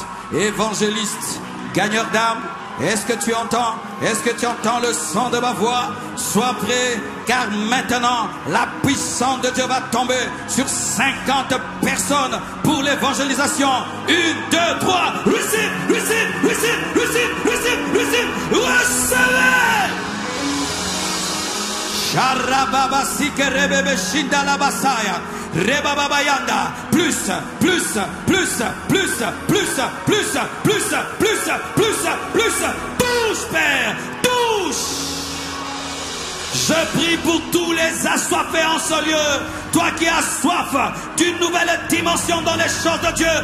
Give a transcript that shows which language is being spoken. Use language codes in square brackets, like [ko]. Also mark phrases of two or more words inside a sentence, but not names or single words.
[fr] Évangéliste, gagneur d'âme, est-ce que tu entends? Est-ce que tu entends le son de ma voix? Sois prêt, car maintenant la puissance de Dieu va tomber sur 50 personnes pour l'évangélisation. 1, 2, 3, [en] receive, receive, receive, receive, receive, receive, [fr] recevez! Sharababa sikerebe shinda la basaya. Rebababayanda. Plus, plus, plus, plus, plus, plus, plus, plus, plus, plus. Touche, Père, touche. Je prie pour tous les assoiffés en ce lieu. Toi qui as soif d'une nouvelle dimension dans les choses de Dieu.